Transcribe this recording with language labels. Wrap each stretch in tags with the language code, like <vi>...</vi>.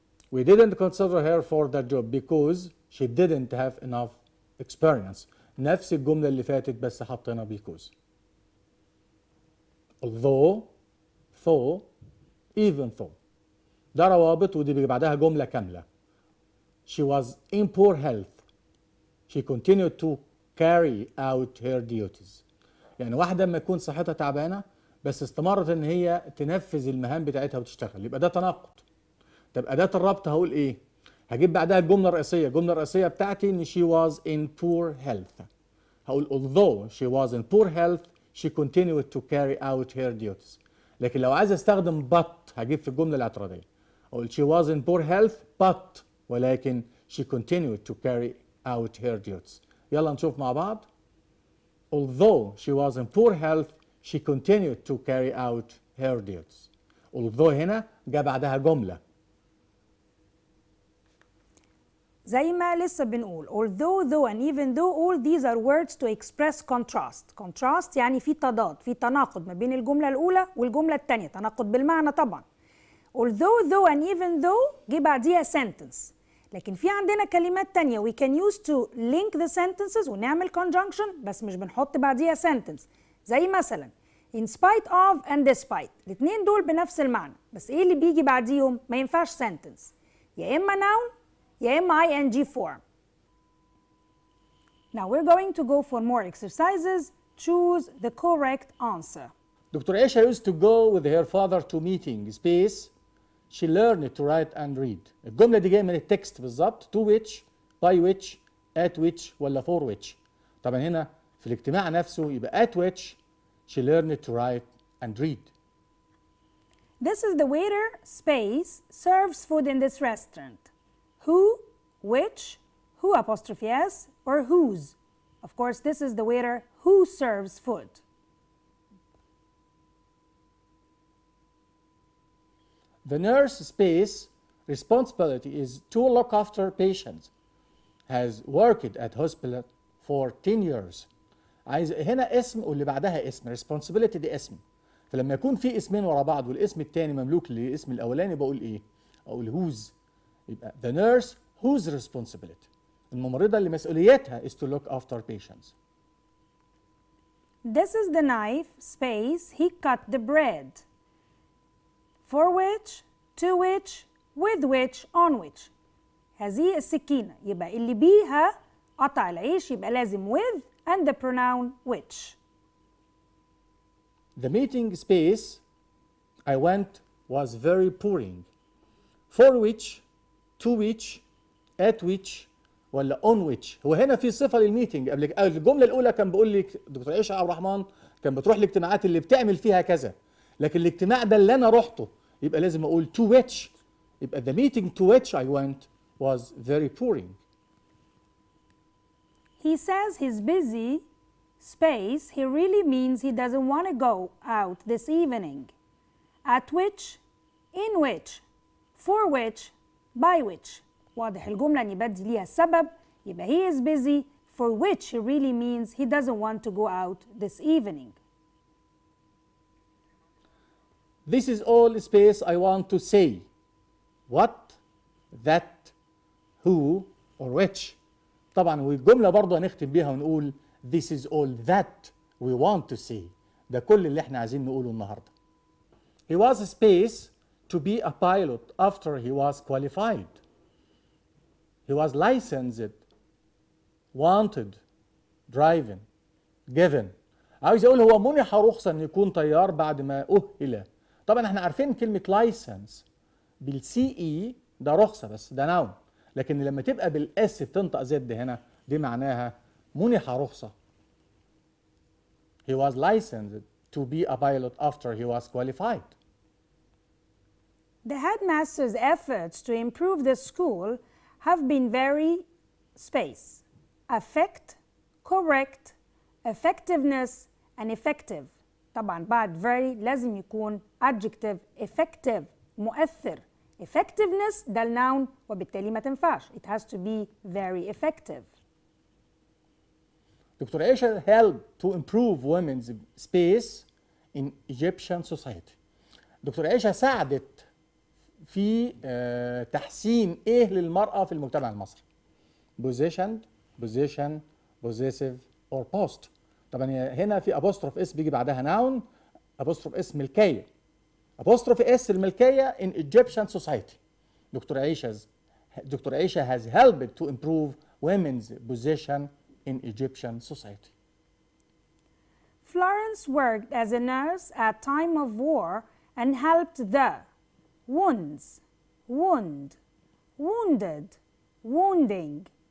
<en>We didn't consider her for that job because she didn't have enough experience.</en> <ar>نفس الجملة اللي فاتت بس حطينا because.</ar> <en>Although, though, even though.</en> <ar>ده روابط ودي بيجي بعدها جملة كاملة.</ar> <en>She was in poor health. She continued to carry out her duties.</en> <ar>يعني واحدة لما تكون صحتها تعبانة بس استمرت ان هي تنفذ المهام بتاعتها وتشتغل، يبقى ده تناقض. طب أداة الربط هقول ايه؟ هجيب بعدها الجملة الرئيسية، الجملة الرئيسية بتاعتي ان</ar> <en>she was in poor health.</en> <ar>هقول</ar> <en>although she was in poor health she continued to carry out her duties.</en> <ar>لكن لو عايز استخدم but هجيب في الجملة الاعتراضية. هقول</ar> <en>she was in poor health but</en> <ar>ولكن</ar> <en>she continued to carry out her duties.</en> <ar>يلا نشوف مع بعض.</ar> <en>Although she was in poor health she continued to carry out her duties.</en> <ar>although هنا جاء بعدها جملة. زي ما لسه بنقول</ar> <en>although, though and even though all these are words to express contrast.</en> <ar>contrast يعني في تضاد، في تناقض ما بين الجملة الأولى والجملة الثانية، تناقض بالمعنى طبعا.</ar> <en>although, though and even though</en> <ar>جه بعديها</ar> <en>sentence.</en> <ar>لكن في عندنا كلمات تانية</ar> <en>we can use to link the sentences</en> <ar>ونعمل conjunction بس مش بنحط بعديها sentence. زي مثلا</ar> <en>in spite of and despite.</en> <ar>الاثنين دول بنفس المعنى بس ايه اللي بيجي بعديهم؟ ما ينفعش sentence، يا إما noun يا إما ing form.</ar> <en>Now we're going to go for more exercises. Choose the correct answer. Doctor عيشة used to go with her father to meeting space. She learned to write and read.</en> <ar>الجملة دي جاية من التكست بالظبط.</ar> <en>to which, by which, at which</en> <ar>ولا</ar> <en>for which.</en> <ar>طبعا هنا في الاجتماع نفسه يبقى</ar> <en>at which she learned to write and read. This is the waiter space serves food in this restaurant. Who, which, who apostrophe s or whose. Of course this is the waiter who serves food. The nurse space responsibility is to look after patients. Has worked at hospital for 10 years.</en> <ar>عايز هنا اسم واللي بعدها اسم. responsibility دي اسم. فلما يكون في اسمين ورا بعض والاسم الثاني مملوك للاسم الاولاني بقول ايه؟ اقول whose. يبقى</ar> <en>the nurse whose responsibility.</en> <ar>الممرضة اللي مسؤوليتها</ar> <en>is to look after patients. This is the knife, space, he cut the bread. For which, to which, with which, on which.</en> <ar>هذه السكينة يبقى اللي بيها قطع العيش يبقى لازم with and the pronoun which.</ar> <en>The meeting space I went was very boring. For which, to which, at which,</en> <ar>ولا</ar> <en>on which.</en> <ar>هو هنا في صفة للميتنج. قبل الجملة الأولى كان بيقول لك دكتور عيشة عبد الرحمن كان بتروح الاجتماعات اللي بتعمل فيها كذا. لكن الاجتماع ده اللي أنا رحته يبقى لازم أقول to which.</ar> <en>يبقى the meeting to which I went was very boring. He says he's busy, space, he really means he doesn't want to go out this evening. At which, in which, for which, by which.</en> <ar>واضح الجملة إن بدي ليها السبب يبقى</ar> <en>he is busy for which he really means he doesn't want to go out this evening. This is all space I want to say. What, that, who, or which.</en> <ar>طبعا والجملة برضه هنختم بيها ونقول</ar> <en>this is all that we want to say.</en> <ar>ده كل اللي احنا عايزين نقوله النهارده.</ar> <en>He was space to be a pilot after he was qualified. He was licensed, wanted, driven, given.</en> <ar>عاوز اقول هو منح رخصة ان يكون طيار بعد ما أهل. طبعا احنا عارفين كلمة لايسنس بالسي اي ده رخصة بس ده نون. لكن لما تبقى بالاس بتنطق زد هنا دي معناها منح رخصة.</ar> <en>He was licensed to be a pilot after he was qualified. The headmaster's efforts to improve the school have been very space, affect, correct, effectiveness, and effective.</en> <ar>طبعا بعد very لازم يكون adjective effective مؤثر. Effectiveness ده النون وبالتالي ما تنفعش.</ar> <en>It has to be very effective. Doctor عيشة helped to improve women's space in Egyptian society.</en> <ar>دكتور عيشة ساعدت في تحسين ايه للمرأة في المجتمع المصري.</ar> <en>Positioned, position, possessive or post.</en> <ar>طبعا هنا في apostrophe اس بيجي بعدها noun apostrophe اس ملكية.</ar> <en>apostrophe</en> <ar>اس الملكية</ar> <en>in Egyptian society. Doctor عيشة has helped to improve women's position in Egyptian society. Florence worked as a nurse at time of war and helped the wounds, wound, wounded, wounding.</en>